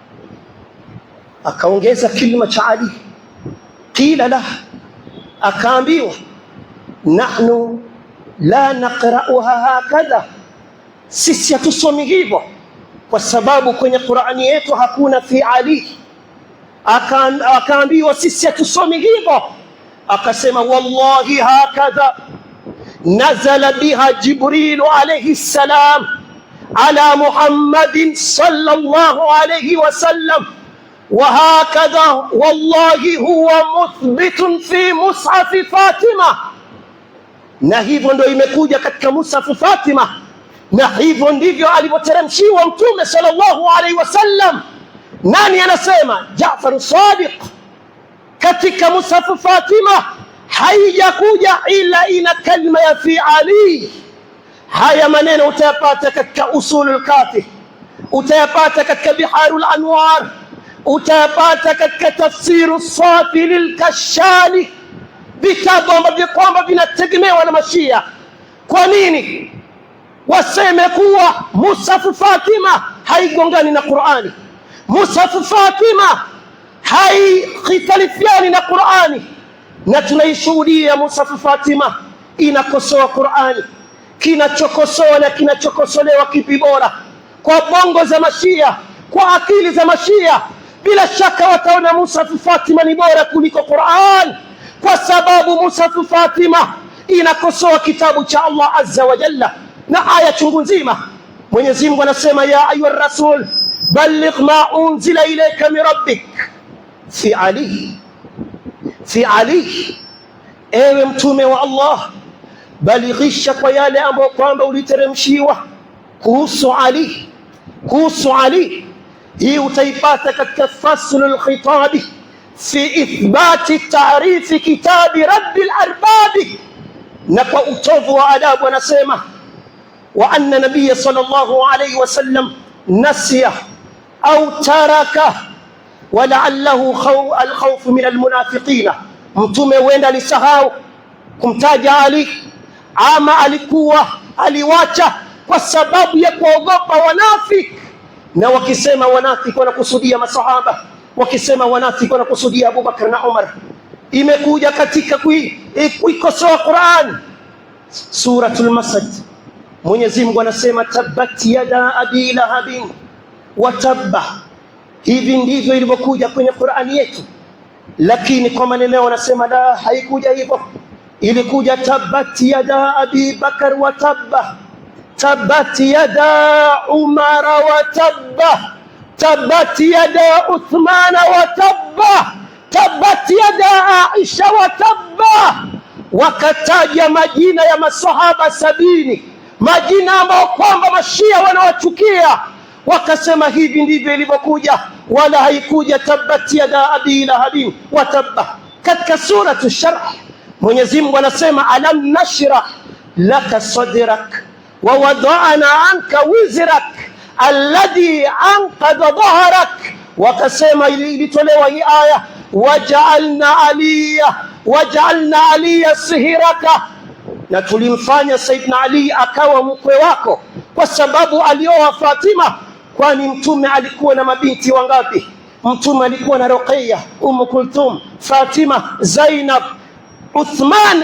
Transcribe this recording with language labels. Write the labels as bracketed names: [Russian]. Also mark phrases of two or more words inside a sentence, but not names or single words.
[Swahili] Akaongeza kilima cha Ali, [Arabic] قيل له, [Swahili] akaambiwa [Arabic] نحن لا نقرؤها هكذا, [Swahili] sisi hatusomi hivyo kwa sababu kwenye Qur'ani yetu hakuna [Arabic] في علي. [Swahili] Akaambiwa sisi hatusomi hivyo, akasema [Arabic] والله هكذا نزل بها جبريل عليه السلام على محمد صلى الله عليه وسلم وهكذا والله هو مثبت في مصحف فاطمة. [Swahili] Na hivyo ndio imekuja katika mushaf Fatima, na hivyo ndivyo alivyoteremshiwa Mtume [Arabic] صلى الله عليه وسلم. [Swahili] Nani anasema? Ja'far as-Sadiq. Katika mushaf Fatima haijakuja ila ina kalima ya [Arabic] في علي. [Swahili] Haya maneno utayapata katika usulul kafi, utayapata katika biharul anwar, utayapata katika tafsiru safi lilkashani, vitabu ambavyo kwamba vinategemewa na Mashia. Kwa nini waseme kuwa mushaf Fatima haigongani na Qur'ani, mushaf Fatima haikhitalifiani na Qur'ani? Na tunaishuhudia mushaf Fatima inakosoa Qur'ani. Kinachokosoa na kinachokosolewa kipi bora? Kwa bongo za Mashia, kwa akili za Mashia, bila shaka wataona mushaf Fatima ni bora kuliko Qur'an, kwa sababu mushaf Fatima inakosoa kitabu cha Allah [Arabic] عز وجل [Swahili] na aya chungu nzima. Mwenyezi Mungu anasema [Arabic] يا أيها رسول بلغ ما أنزل إليك من ربك في علي، في علي, [Swahili] ewe mtume wa Allah, balighisha kwa yale ambayo kwamba uliteremshiwa kuhusu Ali, kuhusu Ali. Hii utaipata katika faslul khitabi fi ithbati ta'rifi kitabi rabbil arbabi. Na kwa utovu wa adabu anasema [Arabic] و أن النبي صلى الله عليه وسلم نسي أو ترك و لعله الخوف من المنافقين. [Swahili] Mtume wenda alisahau kumtaja Ali, ama alikuwa aliwacha kwa sababu ya kuogopa wanafiki. Na wakisema wanafiki wanakusudia masahaba, wakisema wanafiki wanakusudia Abu Bakar na Umar. Imekuja katika kuikosoa Qur'an. [Arabic] Suratul Masad, [Swahili] Mwenyezi Mungu anasema [Arabic] تبت يدا أبي لهب و تب. [Swahili] Hivi ndivyo ilivyokuja kwenye Qur'ani yetu, lakini kwa maneno wanasema la, haikuja hivyo. [Arabic] Ilikuja تبت يدا أبي بكر و تب، تبت يدا عمر و تب، تبت يدا عثمان و تب، تبت يدا عائشة و تب. [Swahili] Wakataja majina ya masahaba 70, majina ambayo kwamba Mashia wanawachukia. Wakasema hivi ndivyo ilivyokuja, wala haikuja [Arabic] تبت يدا أبي لهب و تب. [Swahili] Katika suratu Sharh Mwenyezi Mungu anasema [Arabic] ألم نشرح لك صدرك و وضعنا عنك وزرك الذي أنقض ظهرك. [Swahili] Wakasema ilitolewa hii aya [Arabic] وجعلنا عليا صهرك, [Swahili] na tulimfanya Saidina Ali akawa mkwe wako, kwa sababu alioa Fatima. Kwani mtume alikuwa na mabinti wangapi? Mtume alikuwa na Ruqayya, Kulthum, Fatima, Zainab, Uthman.